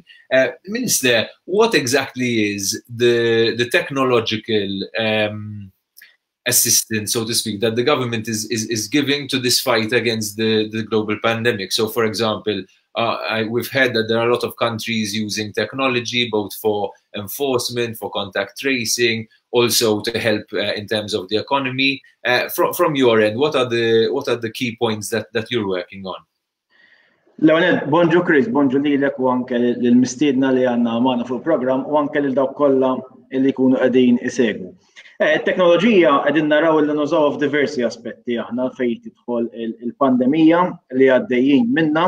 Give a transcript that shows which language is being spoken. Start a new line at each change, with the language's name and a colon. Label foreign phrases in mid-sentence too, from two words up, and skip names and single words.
English: Minister, what exactly is the technological assistance, so to speak, that the government is giving to this fight against the global pandemic? So, for example, we've heard that there are a lot of countries using technology, both for enforcement, for contact tracing, also to help in terms of the economy. From your end, what are the key points that you're working on?
Maltese: Leonid, bonġu Chris, bonġu lilek u anke l-mistiedna li għandna magħna fuq il-programm u anke lil dawk kollha li jkunu qegħdin isegwu. It-teknoloġija qegħdin naraw li nużawha f'diversi aspetti aħna fejn tidħol il-pandemija li għaddejjin minnha.